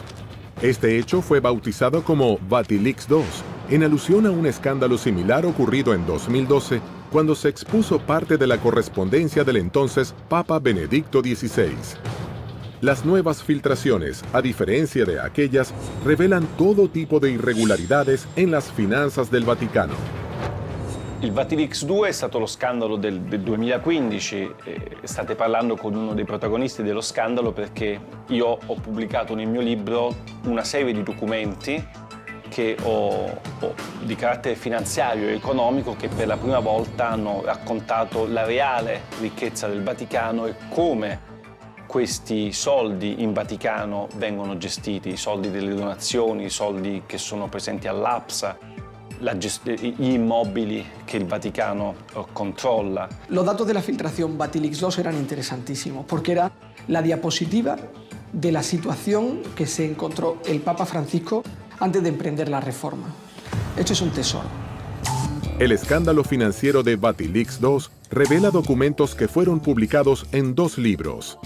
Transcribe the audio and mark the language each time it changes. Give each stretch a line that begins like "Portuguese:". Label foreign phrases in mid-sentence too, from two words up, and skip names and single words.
Spanish: Este hecho fue bautizado como Vatilix II, en alusión a un escándalo similar ocurrido en 2012, cuando se expuso parte de la correspondencia del entonces Papa Benedicto XVI. Las nuevas filtraciones, a diferencia de aquellas, revelan todo tipo de irregolaridades en las finanzas del Vaticano.
Italian: Il Vatilix 2 è stato lo scandalo del 2015, state parlando con uno dei protagonisti dello scandalo perché io ho pubblicato nel mio libro una serie di documenti di carattere finanziario e economico che per la prima volta hanno raccontato la reale ricchezza del Vaticano e come questi soldi in Vaticano vengono gestiti, i soldi delle donazioni, i soldi che sono presenti all'APSA, gli immobili che il Vaticano controlla.
Spanish: Los datos de la filtración Vatilix II eran interesantísimos porque era la diapositiva de la situación que se encontró el Papa Francisco antes de emprender la reforma. Esto es un tesoro. El escándalo financiero de Vatilix II revela documentos que fueron publicados en 2 libros.